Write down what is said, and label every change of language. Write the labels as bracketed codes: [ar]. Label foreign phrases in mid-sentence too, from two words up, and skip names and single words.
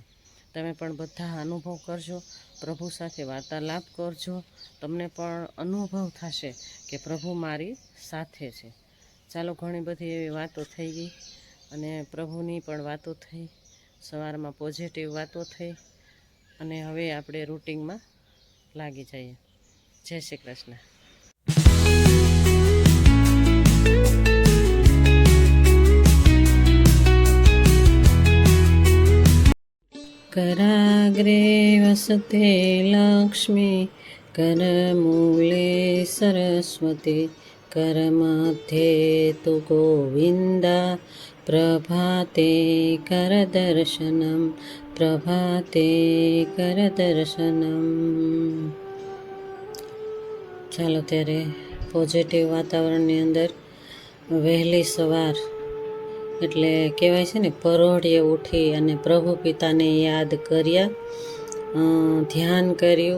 [gu] તમે પણ બધા અનુભવ કરજો, પ્રભુ સાથે વાર્તાલાપ કરજો, તમને પણ અનુભવ થશે કે પ્રભુ મારી સાથે છે. ચાલો, ઘણી બધી એવી વાતો થઈ ગઈ અને પ્રભુની પણ વાતો થઈ, સવારમાં પોઝિટિવ વાતો થઈ, અને હવે આપણે રૂટિનમાં લાગી જઈએ. જય શ્રી કૃષ્ણ. [sa] कराग्रे वसते लक्ष्मी, करमूले सरस्वती, करमध्ये तु गोविन्दा, प्रभाते करदर्शनं, प्रभाते करदर्शनं. [gu] ચાલો ત્યારે પોઝિટિવ વાતાવરણની અંદર વહેલી સવાર એટલે કહેવાય છે ને, પરોઢિયે ઉઠી અને પ્રભુ પિતાને યાદ કર્યા, ધ્યાન કર્યું.